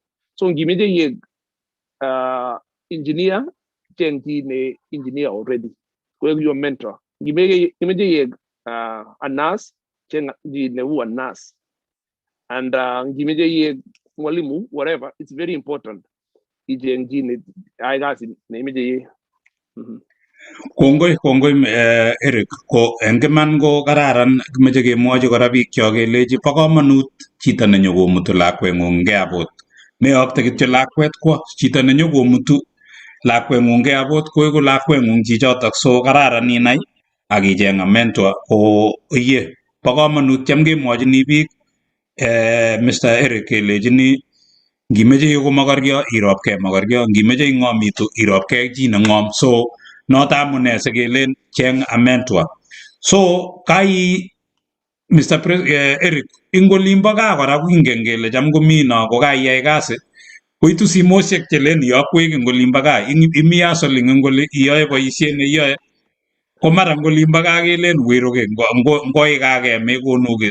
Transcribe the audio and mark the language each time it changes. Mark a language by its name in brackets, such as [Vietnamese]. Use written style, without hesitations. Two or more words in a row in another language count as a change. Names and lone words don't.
[English] So give me the engineer, engineer already. Your mentor. Give me a nurse, a nurse, and give me the mwalimu, whatever. It's very important. [Kalenjin] Kongoi Erick, ko eng iman ko kararan kimeche kemwochi kora biik cho kelechi bo komonut chito nenyokomutu lakweng'ung airport. Meyokte kityo lakwet kwo, chito nenyokomutu lakweng'ung airport koeku lakweng'ung chichotok, so kararan inai ak icheng [English] a mentor [Kalenjin] ko iye. Bo komonut cham kemwochini biik Mr. Erick kelechini ngimeche iegu mokoryo irobkei mokoryo, ngimeche ing'omitu irobkei chi neng'om. So noto amune sikelen cheng [English] a mentor. [Kalenjin] So Erick, ing olimbo gaa kora kingen kele cham komi no kokaiyai kasi koitu simoshek chelen iyokwech ing olimbo gaa, imi hustling ing oli iyoe boisiet neiyoe ko mara ing olimbo gaa kelen wiruke ngoikage mekonuke.